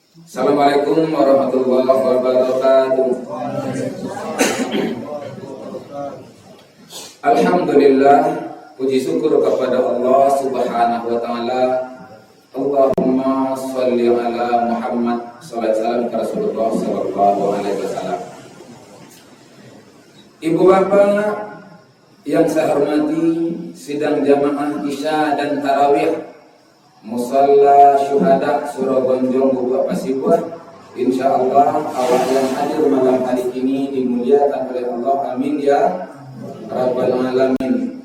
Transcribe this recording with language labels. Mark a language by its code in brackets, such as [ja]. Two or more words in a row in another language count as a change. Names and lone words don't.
[ar] السلام عليكم ورحمة الله وبركاته. [id] Alhamdulillah, puji syukur kepada Allah [ar] سبحانه وتعالى. اللهم صل على محمد صلى الله عليه وسلم رسول الله صلى الله عليه وسلم. [id] Ibu bapak yang saya hormati, sidang jamaah Isya dan Tarawih Musalla Syuhada Surah Bonjong Buku Pasibuan, insyaallah awak yang hadir malam hari ini dimuliakan oleh Allah, [ar] آمين يا رب العالمين.